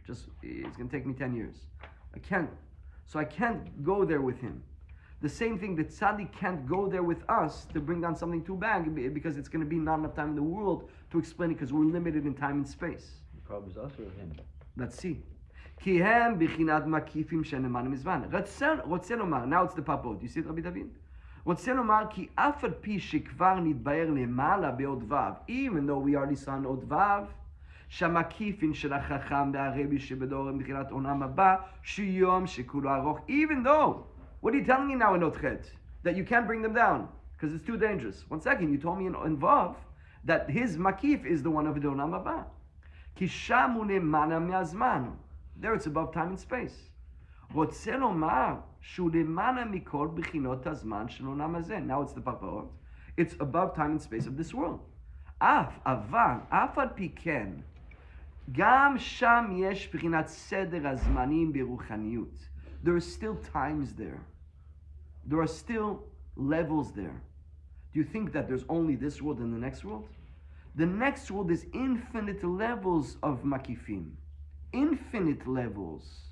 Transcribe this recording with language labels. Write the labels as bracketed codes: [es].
[en] It's going to take me 10 years. I can't go there with him. The same thing, the tzaddik can't go there with us to bring down something too big because it's going to be not enough time in the world to explain it because we're limited in time and space. The problem is us or him? Let's see. [he] כי הם בחינת מקיפים שנאמרנו מזמן. רוצה לומר, [en] now it's the Parparot. You see it, Rabbi David? [he] רוצה לומר כי אף על פי שכבר נתבהר למעלה בעוד ו', [en] even though we already saw in [he] עוד ו', שהמקיפים של החכם והרבי שבדור הם בחינת עולם הבא, שיום שכולו ארוך, [en] even though, what are you telling me now in [he] עוד ח'? [en] That you can't bring them down, because it's too dangerous. One second, you told me in ו' that his makif is the one of the עולם הבא. [he] כי שם הוא למעלה מהזמן. [en] There it's above time and space. [he] רוצה לומר שהוא למעלה מכל בחינות הזמן של עולם הזה. [en] Now it's the Parparot. It's above time and space of this world. [he] אף על פי כן, גם שם יש בחינת סדר הזמנים ברוחניות. [en] There are still times there. There are still levels there. Do you think that there's only this world and the next world? The next world is infinite levels of makifim. Infinite levels.